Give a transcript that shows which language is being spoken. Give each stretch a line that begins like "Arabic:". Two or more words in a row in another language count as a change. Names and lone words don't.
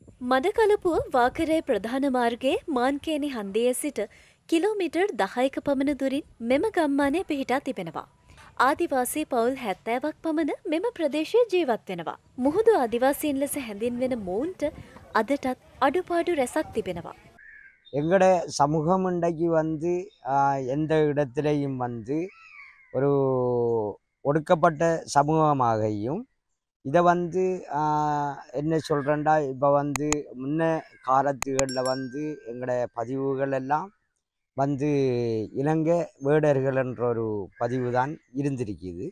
Sinhala: මඩකලපුව වාකරේ ප්‍රධාන මාර්ගයේ මාන්කේනි හන්දියේ සිට කිලෝමීටර් 10ක පමණ දුරින් මෙම ගම්මානය පිහිටා තිබෙනවා. ආදිවාසී පවුල් 70ක් පමණ මෙම ප්‍රදේශයේ ජීවත් වෙනවා. මුහුදු ආදිවාසීන් ලෙස හැඳින්වෙන මොවුන්ට අදටත් අඩුපාඩු රැසක් තිබෙනවා.
Tamil: எங்களோட சமூகம் இன்றைக்கு வந்து எந்த இடத்திலையும் வந்து ஒரு ஒடுக்கப்பட்ட சமூகமாகவும் இதை வந்து என்ன சொல்கிறேன்டா இப்போ வந்து முன்ன காலத்துகளில் வந்து எங்களோட பதிவுகள் எல்லாம் வந்து இலங்கை வேடர்கள் என்ற ஒரு பதிவு தான் இருந்திருக்குது.